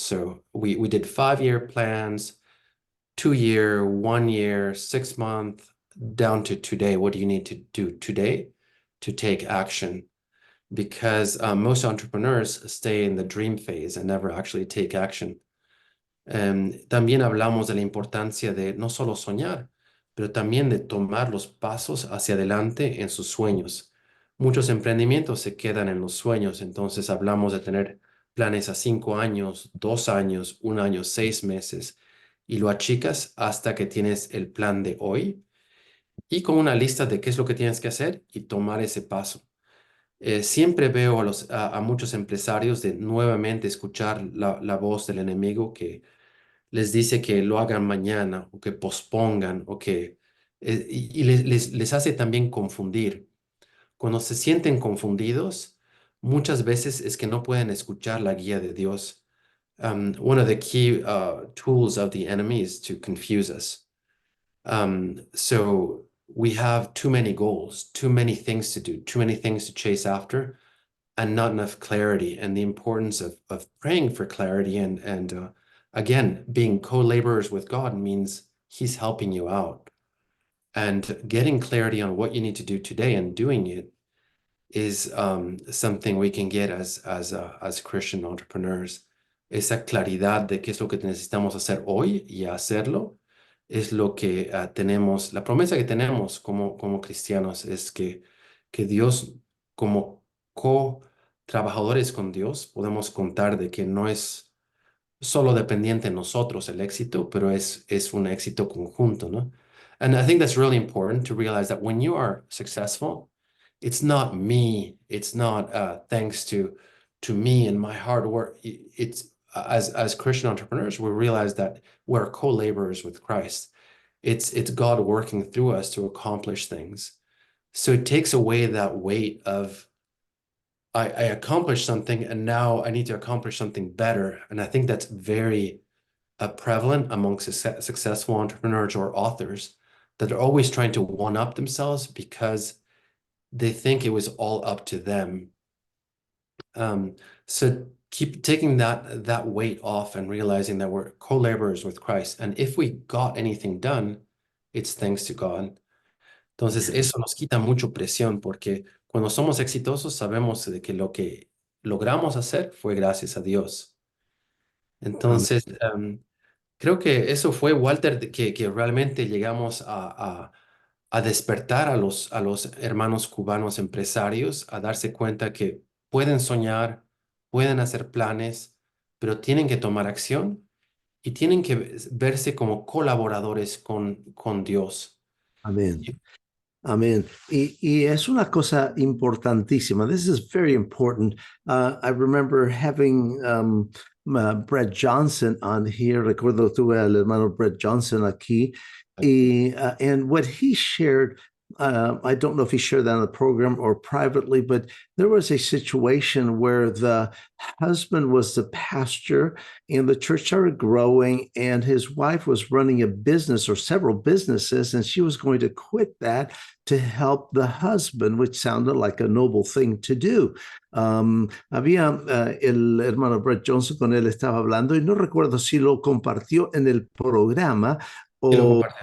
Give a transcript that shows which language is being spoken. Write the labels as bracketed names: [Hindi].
[English] So we did 5-year plans, 2-year, 1 year, 6 month, down to today. What do you need to do today to take action? Because most entrepreneurs stay in the dream phase and never actually take action. [Spanish] También hablamos de la importancia de no solo soñar, pero también de tomar los pasos hacia adelante en sus sueños. Muchos emprendimientos se quedan en los sueños, entonces hablamos de tener planes a 5 años, 2 años, 1 año, 6 meses, y lo achicas hasta que tienes el plan de hoy y con una lista de qué es lo que tienes que hacer y tomar ese paso. Siempre veo a muchos empresarios de nuevamente escuchar la voz del enemigo que les dice que lo hagan mañana o que pospongan o que y les hace también confundir. Cuando se sienten confundidos, muchas veces es que no pueden escuchar la guía de Dios. [English] One of the key tools of the enemy is to confuse us. So we have too many goals, too many things to do, too many things to chase after, and not enough clarity. And the importance of praying for clarity and again, being co-laborers with God means He's helping you out. And getting clarity on what you need to do today and doing it is something we can get as Christian entrepreneurs. [Spanish] Esa claridad de qué es lo que necesitamos hacer hoy y hacerlo es lo que tenemos, la promesa que tenemos como cristianos es que Dios, como co-trabajadores con Dios, podemos contar de que no es solo dependiente de nosotros el éxito, pero es un éxito conjunto, ¿no? [English] And I think that's really important to realize that when you are successful, it's not me, it's not thanks to me and my hard work. It's as Christian entrepreneurs, we realize that we're co-laborers with Christ. It's God working through us to accomplish things. So it takes away that weight of I accomplished something and now I need to accomplish something better. And I think that's very prevalent amongst successful entrepreneurs or authors, that are always trying to one-up themselves because they think it was all up to them. So keep taking that weight off and realizing that we're co-laborers with Christ. And if we got anything done, it's thanks to God. [Spanish] Entonces, eso nos quita mucho presión porque cuando somos exitosos sabemos de que lo que logramos hacer fue gracias a Dios. Entonces, creo que eso fue, Walter, que realmente llegamos a despertar a los hermanos cubanos empresarios, a darse cuenta que pueden soñar, pueden hacer planes, pero tienen que tomar acción y tienen que verse como colaboradores con Dios. Amén. Amén. Y es una cosa importantísima. [English] This is very important. I remember having Brett Johnson on here. [Spanish] Recuerdo tuve al hermano Brett Johnson aquí. [English] And what he shared, I don't know if he shared that on the program or privately, but there was a situation where the husband was the pastor and the church started growing and his wife was running a business or several businesses and she was going to quit that to help the husband, which sounded like a noble thing to do. [Spanish] Había el hermano Brett Johnson, con él estaba hablando y no recuerdo si lo compartió en el programa o